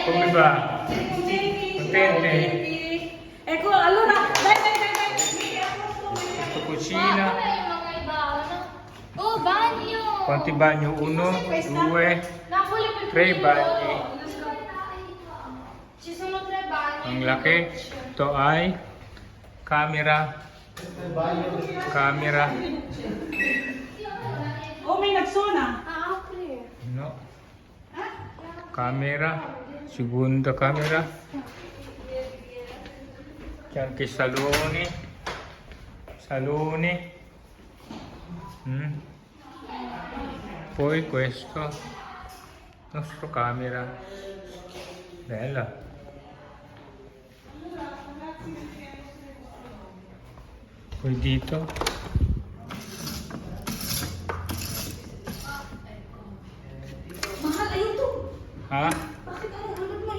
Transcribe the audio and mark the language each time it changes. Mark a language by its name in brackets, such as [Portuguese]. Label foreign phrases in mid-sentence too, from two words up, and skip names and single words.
[Filipino] Diba? [Italian] Contente. Ecco, allora, dai. Questo cucina. [Filipino] Mga iba, ano? Oh, banyo! [Italian] Quanti bagno? 1, 2, Napoli per 3 bagni. Ci sono 3 bagni. [Filipino] Ang laki. Ito ay camera. Camera. Oh, may nagsona. [Italian] Apri. No. Camera. Segunda camera. C'è anche salone. Salone. Poi questo. Nostro camera. Bella. [Filipino] Poi dito. Mahal, ayun to. Ha? Bakit ano